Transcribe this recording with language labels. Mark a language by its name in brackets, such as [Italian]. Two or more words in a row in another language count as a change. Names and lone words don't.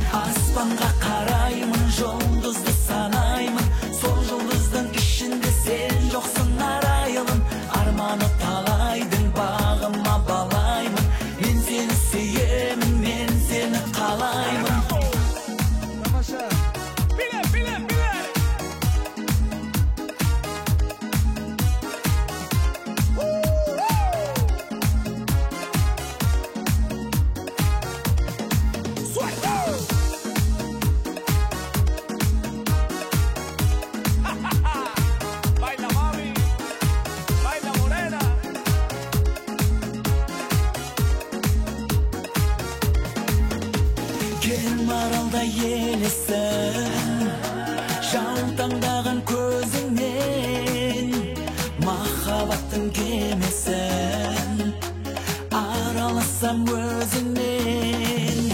[Kazakh] Аспанға қараймын, жұлдызды санаймын, сол жұлдыздың ішінде сен жоқсың арайлым. Арманы талайдың бағыма балаймын, мен сені сүйемін, мен сені қалаймын. [Spanish] Pile, pile, pile. Suelta. Baila mami, baila morena. [Kazakh] Кел маралда елесін, жаутаңдаған көзіңнен, махаббаттың кемесін араласам өзіңнен.